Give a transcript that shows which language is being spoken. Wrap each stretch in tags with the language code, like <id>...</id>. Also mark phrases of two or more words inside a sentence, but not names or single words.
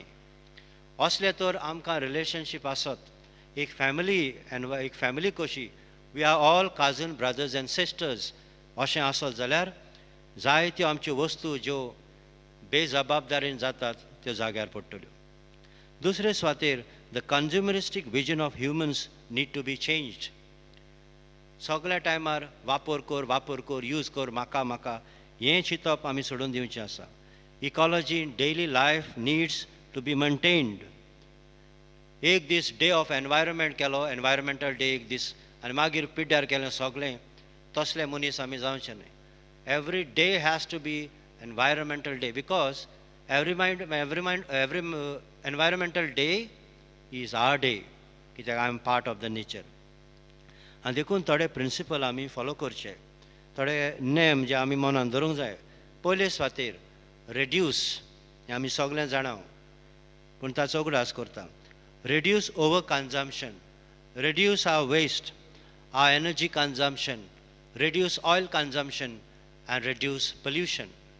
<kok>असले तर आमकां रिलेशनशीप आसत, एक फॅमिली कशी,</kok> <en>we are all cousin brothers and sisters</en> <kok>अशें आसत जाल्यार जायत्यो आमच्यो वस्तू ज्यो बेजबाबदारेन जातात त्यो जाग्यार पडटल्यो. दुसरे सुवातेर</kok> <en>the consumeristic vision of humans need to be changed.</en> <kok>सगळ्या टायमार वापर कर, यूज कर, म्हाका हें चिंतप आमी सोडून दिवचें आसा.</kok> <en>ecology in daily life needs to be maintained.</en> <kok>एक दीस</kok> <en>day of environment</en> <kok>केलो,</kok> <en>environmental day</en> <kok>एक दीस, आनी मागीर पिड्ड्यार केलें सगळें, तसले मनीस आमी जावचे न्हय.</kok> <en>every day has to be environmental day, because every environmental day is our day, कित्याक I am part of the nature.</en> <kok>आनी देखून थोडे प्रिंसिपल आमी फॉलो करचे, थोडे नेम जे आमी मनान धरूंक जाय. पयले सुवातेर रेड्यूस, हें आमी सगळें जाणां, पूण ताचो उगडास करता.</kok> <en>reduce over consumption, reduce our waste, our energy consumption, reduce oil consumption and reduce pollution.</en>